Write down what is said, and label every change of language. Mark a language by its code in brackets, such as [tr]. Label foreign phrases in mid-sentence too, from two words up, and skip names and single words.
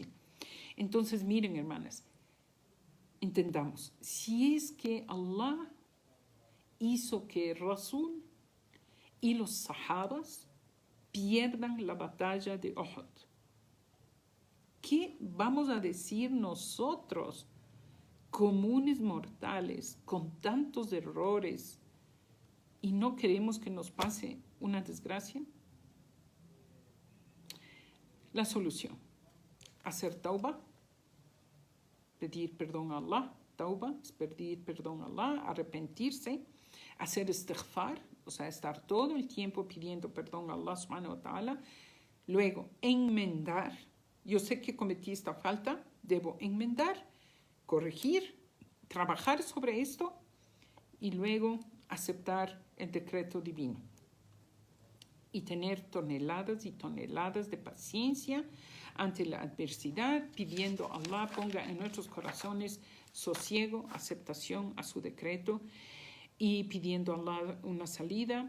[es] Entonces, miren, hermanas, entendamos, si es que Allah hizo que Rasul y los sahabas pierdan la batalla de Uhud, ¿qué vamos a decir nosotros, comunes mortales, con tantos errores, y no queremos que nos pase una desgracia? La solución: hacer tauba, pedir perdón a Allah tauba, es pedir perdón a Allah, arrepentirse, hacer istighfar, o sea, estar todo el tiempo pidiendo perdón a [ar] الله سبحانه وتعالى. [es] Luego, enmendar. Yo sé que cometí esta falta, debo enmendar, corregir, trabajar sobre esto y luego aceptar el decreto divino. Y tener toneladas y toneladas de paciencia ante la adversidad, pidiendo a Allah ponga en nuestros corazones sosiego, aceptación a su decreto y pidiendo a Allah una salida.